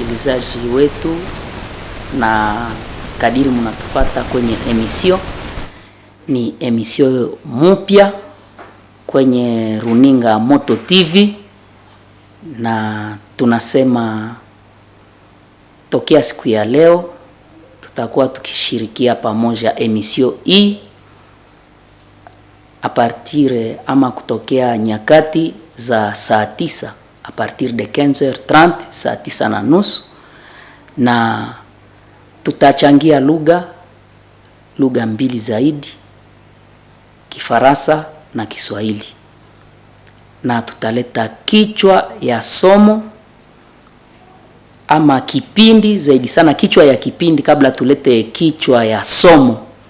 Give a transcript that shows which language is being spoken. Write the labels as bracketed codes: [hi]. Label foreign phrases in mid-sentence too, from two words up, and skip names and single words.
[sw] wasikilizaji wetu, na kadiri mnatufata kwenye emission, ni emission mpya kwenye runinga Moto TV, na tunasema tokea siku ya leo tutakuwa tukishirikia pamoja emission hii [fr] a partir [sw] ama kutokea nyakati za saa 9 [fr] a partir de 15h30 [sw] saa 9:30, na tutachangia lugha mbili zaidi, Kifaransa na Kiswahili, na tutaleta kichwa ya somo ama kipindi zaidi sana kichwa ya kipindi kabla tulete kichwa ya somo.